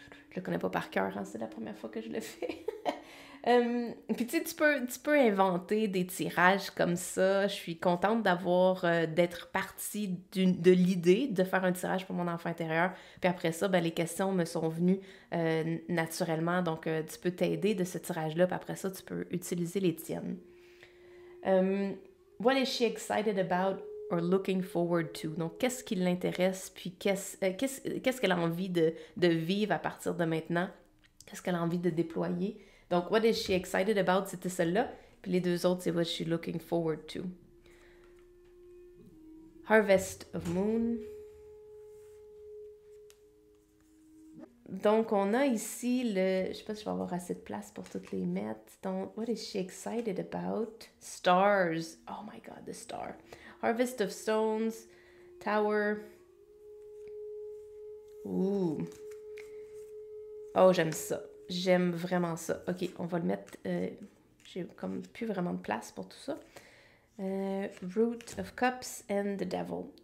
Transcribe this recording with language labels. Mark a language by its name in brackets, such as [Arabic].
[French] Je le connais pas par cœur, hein? C'est la première fois que je le fais. Puis tu sais, tu peux inventer des tirages comme ça. Je suis contente d'être partie de l'idée de faire un tirage pour mon enfant intérieur. Puis après ça, ben, les questions me sont venues naturellement. Donc, tu peux t'aider de ce tirage-là. Puis après ça, tu peux utiliser les tiennes. [English] What is she excited about or looking forward to? [French] Donc, qu'est-ce qui l'intéresse? Puis qu'est-ce qu'elle a envie de vivre à partir de maintenant? Qu'est-ce qu'elle a envie de déployer? Donc, [English] what is she excited about? [French] C'était celle-là. Puis les deux autres, c'est [English] what she looking forward to. Harvest of Moon. [French] Donc, on a ici le... Je sais pas si je vais avoir assez de place pour toutes les mettre. [English] Donc, what is she excited about? Stars. Oh my god, the star. Harvest of Stones. Tower. [French] Ouh. Oh, j'aime ça. J'aime vraiment ça. Ok, on va le mettre... j'ai comme plus vraiment de place pour tout ça. [English] Root of Cups and the Devil.